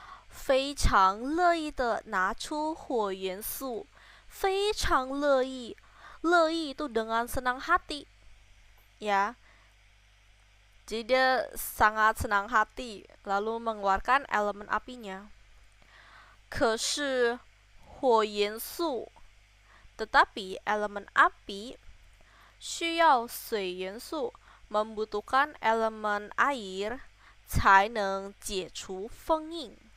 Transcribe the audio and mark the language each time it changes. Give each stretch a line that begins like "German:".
Chinese: 非常乐意的拿出火元素. 非常乐意.
Indonesian: 乐意 itu dengan senang hati. Ya. Jadi dia sangat senang hati lalu mengeluarkan elemen apinya.
Chinese: 可是火元素,
Indonesian: tetapi elemen api
Chinese: 需要水元素,
Indonesian: membutuhkan elemen air
Chinese: 才能解除封印.